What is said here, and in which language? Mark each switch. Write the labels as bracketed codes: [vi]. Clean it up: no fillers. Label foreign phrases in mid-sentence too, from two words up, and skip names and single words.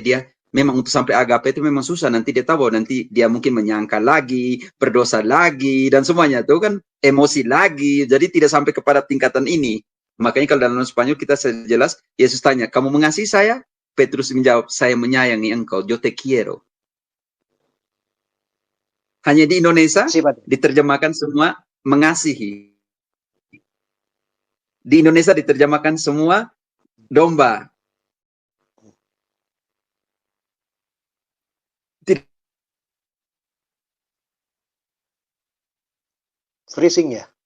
[id] Dia memang untuk sampai agape itu memang susah. Nanti dia tahu, nanti dia mungkin menyangka lagi, berdosa lagi, dan semuanya. Itu kan emosi lagi. Jadi tidak sampai kepada tingkatan ini. Makanya kalau dalam Spanyol kita jelas, Yesus tanya, kamu mengasihi saya? Petrus menjawab, saya menyayangi engkau. [es] Yo te quiero. [id] Hanya di Indonesia diterjemahkan semua mengasihi. Di Indonesia diterjemahkan semua domba. Freezing ya?